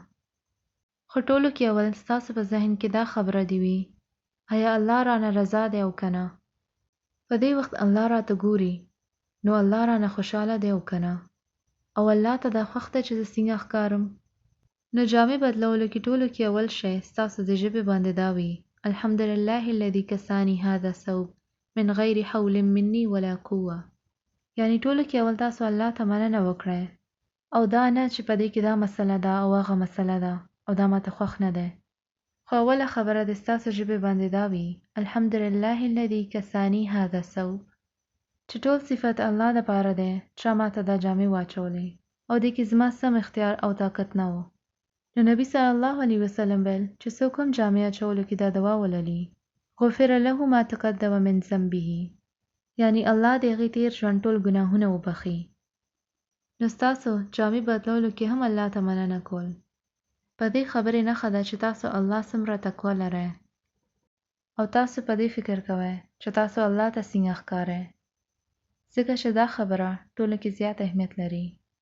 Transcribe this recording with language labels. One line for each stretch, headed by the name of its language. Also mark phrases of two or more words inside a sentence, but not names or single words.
Pashto: خو ټولو کې اول ستاسو په ذهن کې دا خبره دې وي آیا الله رانه رضا دی او که نه؟ په دې وخت الله راته ګوري نو الله رانه خوشحاله دی او که نه؟ او الله ته دا خوښ ده چې زه څنګه ښکارم؟ نو جامې بدلولو کې ټولو کې اول شی ستاسو د ژبې باندې دا وي
Arabic: الحمدلله الذي کسانی هذا ثوب من غیر حول مني ولا قوه.
Pashto: یعنی ټولو کې اول تاسو الله ته مننه وکړئ او دا نه چې په دې کې دا مسله ده او هغه مسله ده او دا ماته خوښ نه دی. خو اوله خبره د ستاسو ژبې باندې دا وي
Arabic: الحمدلله الذي کسانی هذا ثوب،
Pashto: چې ټول صفت الله دپاره دی چا ماته دا جامې واچولې او دې کې زما سم اختیار او طاقت نه و. نو نبی
Arabic: صلی الله علیه وسلم
Pashto: ویل چې څوک هم جامې اچولو کې دا دوا وللي
Arabic: غفر له ما تقدم من ذنبه،
Pashto: یعنی الله د هغې تیر ژوند ټول ګناهونه وبخي. نو ستاسو جامې بدلولو کې هم الله ته مننه کول په دې خبرې نښه ده چې تاسو الله څومره تقوا لرئ او تاسو په دې فکر کوئ چې تاسو الله ته څنګه ښکارئ، ځکه چې دا خبره ټولو کې زیات اهمیت لري.